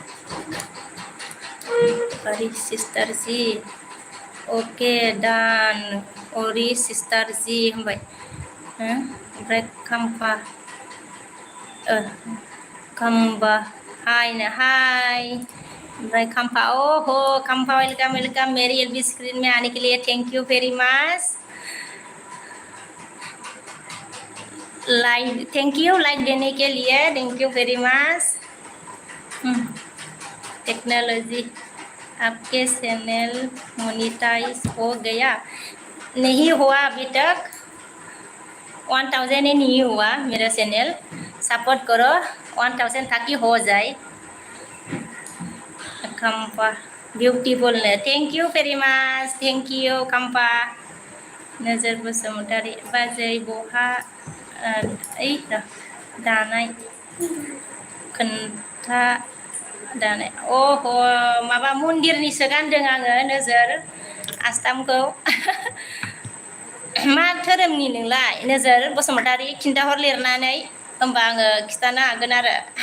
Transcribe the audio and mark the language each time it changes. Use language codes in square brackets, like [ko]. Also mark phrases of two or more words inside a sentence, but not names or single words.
[brx] अरी सिस्टार जी ओके डान अरी सिस्टार जी होनबाय ओमफ्राय खाम्बा हाय ओमफ्राय खाम्फा ओहो खाम्फा वेलकम [hi] मेरी एलबी स्क्रीन में आने के लिए [en] thank you very much thank you [hi] लाइक देने के लिए [en] thank you very much [hi] टेक्नोलॉजी आपके चैनल मोनेटाइज हो गया नहीं हुआ अभी तक 1000 ही नहीं हुआ मेरा चैनल सपोर्ट करो 1000 तक ही हो जाए [en] कंपा beautiful thank you very much thank you कंपा नजर बसुमतारी [brx] बाजै बहा दानाय खोन्था दानाय अह माबा मन्दिरनिसो गानदों आङो नोजोर आस्थामखौ मा धोरोमनि नोंलाय नोजोर बसुमतारी खिन्थाहर लिरनानै होमबा आङो खिथानो हागोन आरो